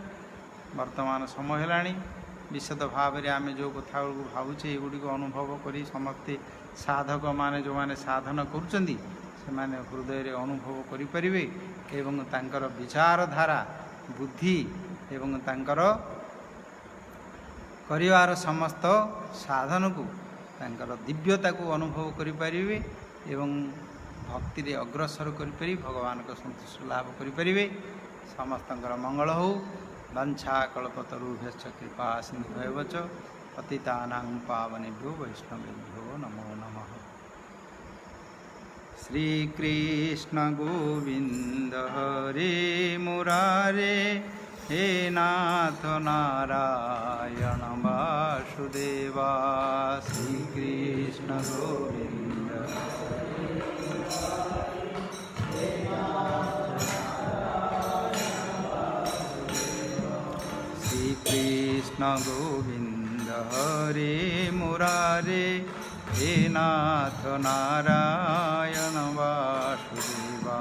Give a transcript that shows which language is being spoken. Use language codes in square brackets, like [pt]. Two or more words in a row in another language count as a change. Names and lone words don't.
[or] ବର୍ତ୍ତମାନ ସମୟ ହେଲାଣି, ବିଶଦ ଭାବରେ ଆମେ ଯେଉଁ କଥାଗୁଡ଼ିକୁ ଭାବୁଛେ ଏଗୁଡ଼ିକୁ ଅନୁଭବ କରି ସମସ୍ତେ ସାଧକମାନେ ଯେଉଁମାନେ ସାଧନ କରୁଛନ୍ତି ସେମାନେ ହୃଦୟରେ ଅନୁଭବ କରିପାରିବେ ଏବଂ ତାଙ୍କର ବିଚାରଧାରା ବୁଦ୍ଧି ଏବଂ ତାଙ୍କର କରିବାର ସମସ୍ତ ସାଧନକୁ, ତାଙ୍କର ଦିବ୍ୟତାକୁ ଅନୁଭବ କରିପାରିବେ ଏବଂ ଭକ୍ତିରେ ଅଗ୍ରସର କରିପାରି ଭଗବାନଙ୍କ ସନ୍ତୁଷ୍ଟ ଲାଭ କରିପାରିବେ। ସମସ୍ତଙ୍କର ମଙ୍ଗଳ ହେଉ। [sa] ବାଞ୍ଛା କଳ୍ପତରୁଭ୍ୟଶ୍ଚ କୃପା ସିନ୍ଧୁଭ୍ୟେବ ଚ ପତିତାନାଂ ପାବନେଭ୍ୟୋ ବୈଷ୍ଣବେଭ୍ୟୋ ନମೋ ନମଃ। শ্রীকৃষ্ণ গোবিন্দ হরে মুরারে, হে নাথ নারায়ণ বাসুদেবা। শ্রীকৃষ্ণ গোবিন্দ শ্রীকৃষ্ণ গোবিন্দ হরে মুরারে, হে নাথ নারায়ণ বাসুদেবা।